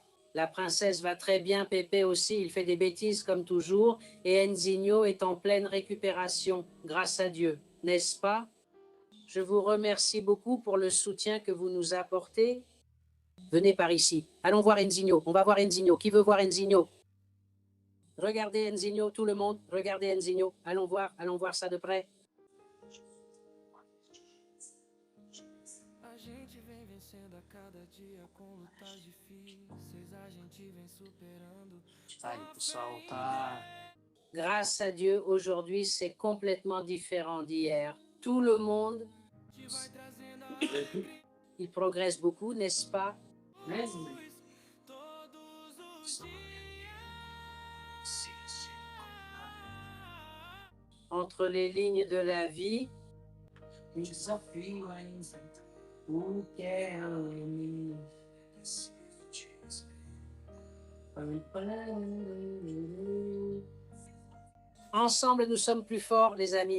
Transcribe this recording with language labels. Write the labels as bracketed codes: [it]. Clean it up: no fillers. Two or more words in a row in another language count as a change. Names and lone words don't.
[fr] La princesse va très bien, Pépé aussi, il fait des bêtises comme toujours, et Enzinho est en pleine récupération, grâce à Dieu, n'est-ce pas? Je vous remercie beaucoup pour le soutien que vous nous apportez. Venez par ici. Allons voir Enzinho. On va voir Enzinho. Qui veut voir Enzinho? Regardez Enzinho, tout le monde. Regardez Enzinho. Allons voir ça de près. [pt] A gente vem vencendo a cada dia com lutas difíceis. A gente vem superando. Aí, pessoal, tá. [fr] Grâce à Dieu, aujourd'hui, c'est complètement différent d'hier. Tout le monde, [pt] Vai trazendo a alegria. [fr] il progresse beaucoup, n'est-ce pas? [pt] Todos os dias. [fr] Entre les lignes de la vie, ensemble, nous sommes plus forts, les amis.